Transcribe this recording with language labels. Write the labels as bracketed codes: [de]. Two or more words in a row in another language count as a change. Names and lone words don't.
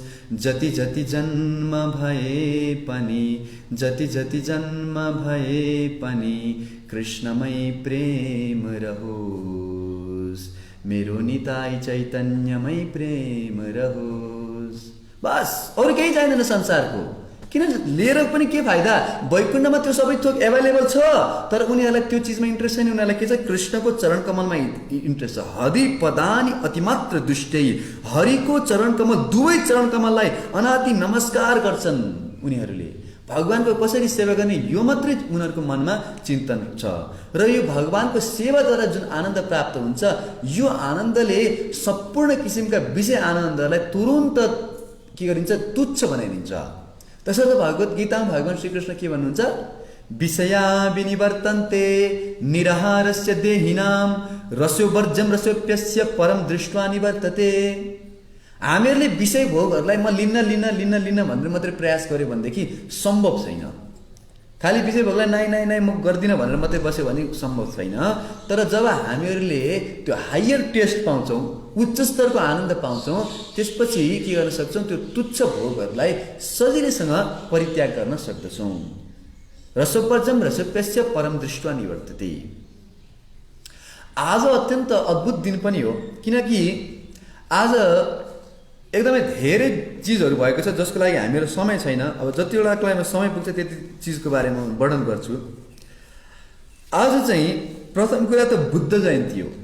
[ne] जति जति जन्म भए पनि, जति जति जन्म भए पनि कृष्णमय प्रेम रहोस्, मेरो निताई चैतन्यमय प्रेम रहोस्। बस अरू केही चाहिँदैन संसारको। किन लिएर पनि के फाइदा? वैकुण्ठमा त्यो सबै थोक एभाइलेबल छ, तर उनीहरूलाई त्यो चिजमा इन्ट्रेस्ट छैन। उनीहरूलाई के छ? कृष्णको चरण कमलमा इन्ट्रेस्ट छ। [sa] हरि पदानि अतिमात्र दुष्टै, [ne] हरिको चरण कमल, दुवै चरण कमललाई अनादि नमस्कार गर्छन् उनीहरूले। भगवानको कसरी सेवा गर्ने यो मात्रै उनीहरूको मनमा चिन्तन छ। र यो भगवानको सेवाद्वारा जुन आनन्द प्राप्त हुन्छ, यो आनन्दले सम्पूर्ण किसिमका विषय आनन्दलाई तुरुन्त के गरिन्छ? तुच्छ बनाइदिन्छ। त्यसर्थ भगवत गीतामा भगवान श्रीकृष्ण के भन्नुहुन्छ? [sa] विषया विनिवर्तन्ते निराहारस्य देहिनाम रसोवर्जम रसोप्यस्य परम दृष्ट्वा निवर्तते। [ne] हामीहरूले विषय भोगहरूलाई म लिन्न भनेर मात्रै प्रयास गर्यो भनेदेखि सम्भव छैन। खालि विषय भोगलाई नाइ म गर्दिनँ भनेर मात्रै बस्यो भने सम्भव छैन। तर जब हामीहरूले त्यो [en] higher taste [ne] पाउँछौँ, उच्च स्तरको आनन्द पाउँछौँ, त्यसपछि के गर्न सक्छौँ? त्यो तुच्छ भोगहरूलाई सजिलैसँग परित्याग गर्न सक्दछौँ। [sa] रसोपर्जम रसोप्यस्य परम दृष्ट्वा निवर्तते। [ne] आज अत्यन्त अद्भुत दिन पनि हो, किनकि आज एकदमै धेरै चिजहरू भएको छ जसको लागि हामीहरू समय छैन। अब जतिवटाको लागि समय पुग्छ त्यति चिजको बारेमा वर्णन गर्छु। आज चाहिँ प्रथम कुरा त बुद्ध जयन्ती हो।